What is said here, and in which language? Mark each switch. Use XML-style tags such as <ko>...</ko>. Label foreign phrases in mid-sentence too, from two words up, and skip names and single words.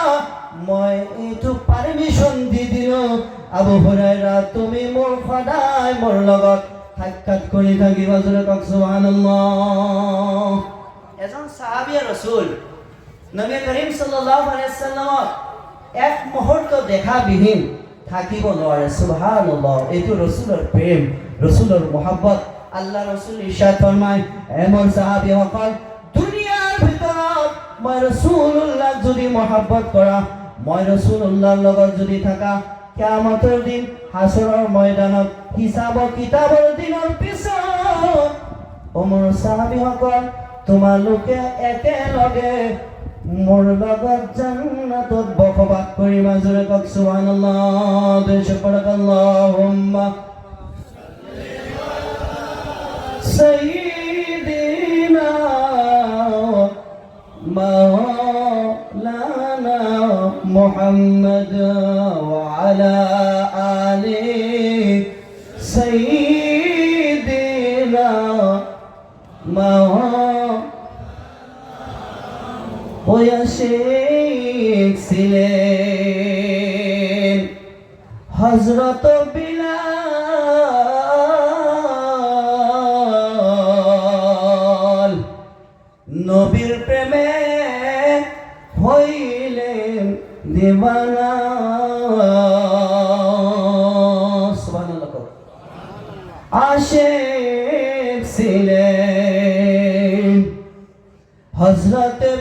<as>মই এইটো পাৰমিশন দি দিলো আবু হুৰায়ৰা তুমি মোৰ সদায় মোৰ লগত সাক্ষাৎ কৰি থাকিবা জোৰে কক সুবহানাল্লাহ এজন সাহাবী রাসূল নবী করিম</as> <ar>صلى الله عليه وسلم</ar> <as>এক মুহূৰ্ত দেখা বিহীন থাকিব নোৱাৰে সুবহানাল্লাহ এইটো রাসূলৰ প্ৰেম রাসূলৰ মহব্বত আল্লাহ রাসূল</as> <ur>ارشاد فرمائے</ur> <as>এ মোর সাহাবীসকল দুনিয়াৰ ভিতৰত মই রাসূলুল্লাহ যদি মহব্বত কৰা মই রাসূলুল্লাহৰ লগত যদি থাকা কিয়ামতৰ দিন হাসৰৰ ময়দানত হিসাব কিতাবৰ দিনৰ পিছত ও মোৰ সাহাবীসকল তোমালোকে একেলগে মোৰ লগত জান্নাতত বসবাস কৰিবা জোৰে কক সুবহানাল্লাহ দেশপৰকাল্লাহুম্মা</as> <ar>سيدنا مولانا محمد وعلى آل سيدنا و</ar> <bn>শেখ ছিলেন হযরত বিলাল নবীর প্রেমে হইলেন দিওয়ানা সুবহানাল্লাহ আশিক ছিলেন হযরত</bn>